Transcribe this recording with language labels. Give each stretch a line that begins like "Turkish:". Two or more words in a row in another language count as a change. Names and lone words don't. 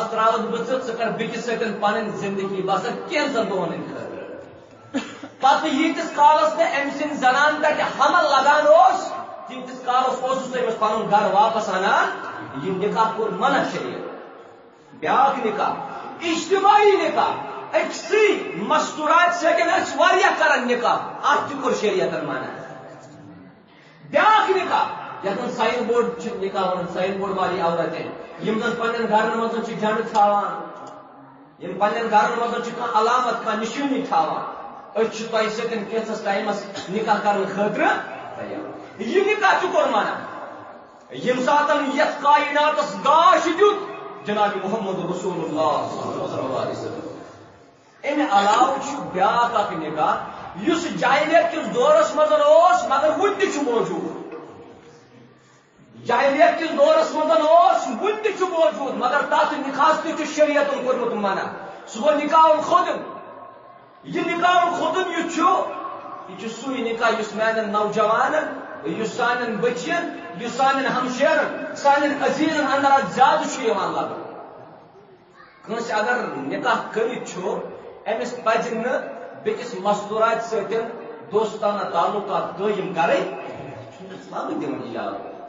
Kashmiri: تراوَتھ بہٕ ژٕ کر بیٚکِس سۭتۍ پنٕنۍ زندگی بسر کینٛژن دۄہن ہٕنٛدۍ خٲطرٕ پتہٕ ییٖتِس کالس نہٕ أمۍ سٕنٛدۍ زنان تتہِ حمل لگان اوس تیٖتِس کالس اوسُس أمِس پنُن گرٕ واپس انان یہِ نکاح کوٚر منع شریعت بیاکھ نکاح اجتماعی نکاح أکسٕے مستوٗرات سۭتۍ ٲسۍ واریاہ کران نکاح اتھ تہِ کوٚر شریعتن منع بیاکھ نکاح یتھ منٛز
English: sign board
Kashmiri: چھِ نکاح ونان
English: sign board
Urdu: والی عورتیں
Kashmiri: یِم زن پننٮ۪ن گرن منٛز چھِ جنڈٕ تھاوان یِم پننٮ۪ن گرن منٛز چھِ کانٛہہ علامت کانٛہہ نشٲنی تھاوان أسۍ چھِ تۄہہِ سۭتۍ کینٛژس ٹایمس نکاح کرنہٕ خٲطرٕ تیار یہِ نکاح تہِ کوٚر منع ییٚمہِ ساتن یتھ کائناتس گاش دیُت جناب محمد رسول اللہ
Arabic: صلی اللہ علیہ وسلم
Kashmiri: امہِ علاوٕ چھُ بیاکھ اکھ نکاح یُس جاہلیت کِس دورس منٛز اوس مگر وُنہِ تہِ چھُ موجوٗد جاہلیت کِس دورس منٛز اوس وُنہِ تہِ چھُ موجوٗد مگر تتھ نکاحس تہِ چھُ شریعتن کوٚرمُت منع سُہ گوٚو
Arabic: نکاح الخُدن
Kashmiri: یہ
Arabic: نکاح الخُدن
Kashmiri: یہِ چھُ سُے نکاح یُس میانٮ۪ن نوجوانن یُس سانٮ۪ن بچین یُس سانٮ۪ن ہمشیرن سانٮ۪ن عزیزن اندر اتھ زیادٕ چھُ یِوان لبنہٕ کٲنٛسہِ اگر نکاح کٔرِتھ چھُ أمِس پزِ نہٕ بیٚکِس مستوٗرات سۭتۍ دوستانہ تعلقات قٲیِم کرٕنۍ چھُنہٕ اسلامٕے دِوان اجازت